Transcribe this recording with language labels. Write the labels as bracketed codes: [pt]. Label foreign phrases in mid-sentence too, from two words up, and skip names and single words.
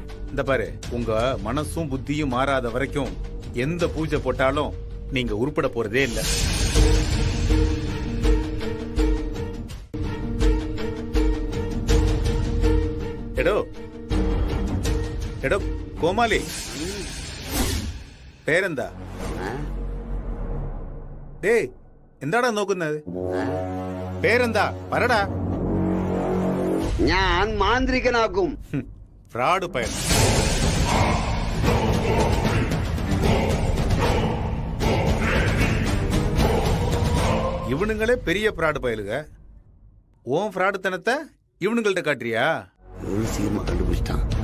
[ta] இந்த பாரு, உங்க மனசும் புத்தியும் மாறாத வரைக்கும் எந்த பூஜை போட்டாலும் நீங்க உருப்பட போறதே இல்ல. [ml] എടോ എടോ കോമാളി, പേരെന്താ? ഡേയ്, എന്താടാ നോക്കുന്നത്? പേരെന്താ? പറടാ. ഞാൻ മാന്ത്രികനാകും. [ta] ஃப்ராட் பயல். இவனுங்களே பெரிய ஃப்ராடு பயலுக. ஓன் ஃப்ராடுத்தனத்தை இவனுங்கள்ட்ட காட்டுறியா? சீக்கிரமா கண்டுபிடிச்சிட்டான்.